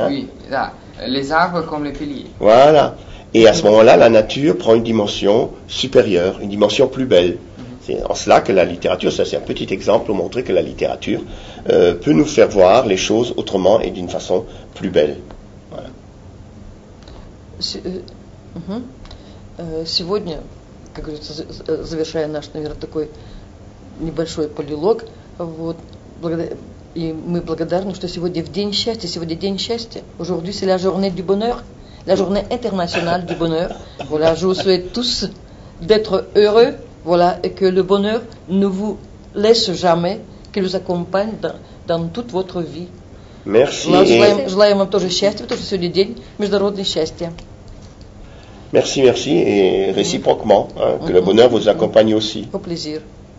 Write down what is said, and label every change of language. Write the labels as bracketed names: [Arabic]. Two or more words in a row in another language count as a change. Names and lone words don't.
[French] Oui, là, les arbres comme les piliers. Voilà. Et à ce moment-là, la nature prend une dimension supérieure, une dimension plus belle. C'est en cela que la littérature, ça c'est un petit exemple pour montrer que la littérature peut nous faire voir les choses autrement et d'une façon plus belle. Voilà. [Russian] Сегодня, как говорится, завершая наш, наверное, такой небольшой полилог, вот, и мы благодарны, что сегодня в День счастья, [French] aujourd'hui c'est la journée du bonheur, la journée internationale du bonheur. Voilà, je vous souhaite tous d'être heureux, voilà, et que le bonheur ne vous laisse jamais, qu'il vous accompagne dans toute votre vie. Merci. [Russian] Желаем вам тоже счастья, потому что сегодня день международного счастья. [French] Merci et réciproquement, que le bonheur vous accompagne aussi. Au plaisir.